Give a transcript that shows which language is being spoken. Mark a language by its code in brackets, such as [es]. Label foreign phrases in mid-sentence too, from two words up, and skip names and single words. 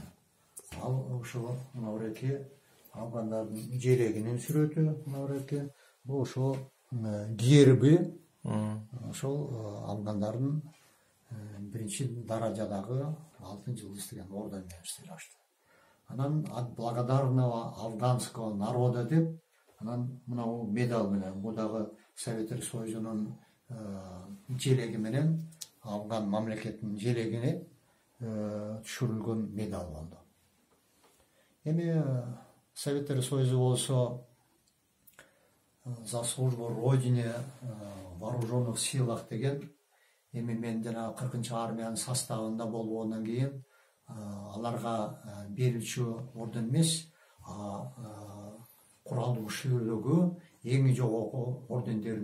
[ky] Ал ошо мынабеки афгандардын желегинин сүрөтү, мынабеки бул ошо герби, ошол афгандардын биринчи даражадагы алтын жылдыз деген орден менен сыйлашты. Анан [ru] от благодарного афганского народа [ky] деп, анан мынау медаль менен, бул дагы Советтер Союзунун желеги менен Афган мамлекетинин желегине түшүрүлгөн медаль болду. Эми Советтер Союзу болсо [ru] за службу Родине в вооруженных силах [ky] деген, эми мен жана 40 армиянын составында болгондон кийин аларга берүүчү орден эмес, куралдуу күчтөрдөгү эң жогорку ордендерин